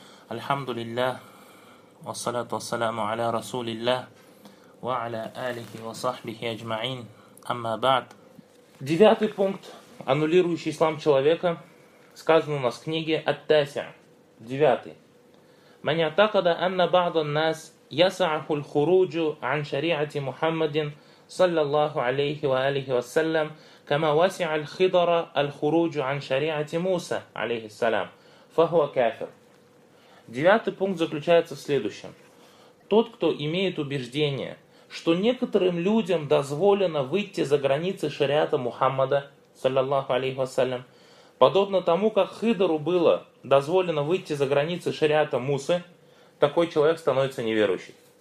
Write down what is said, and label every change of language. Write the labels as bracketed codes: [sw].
[ar] الحمد لله والصلاة والسلام على رسول الله وعلى آله وصحبه أجمعين. أما بعد. [ru] Девятый пункт, аннулирующий ислам человека, сказан у нас в книге التاسع. Девятый. [ar] من يعتقد أن بعض الناس يسعه الخروج عن شريعة محمد صلى الله عليه وآله وسلم كما وسع الخضر الخروج عن شريعة موسى عليه السلام فهو كافر. [ru] Девятый пункт заключается в следующем. Тот, кто имеет убеждение, что некоторым людям дозволено выйти за границы шариата Мухаммада, саллаллаху алейхи вассалям, подобно тому, как Хидру было дозволено выйти за границы шариата Мусы, такой человек становится неверующим.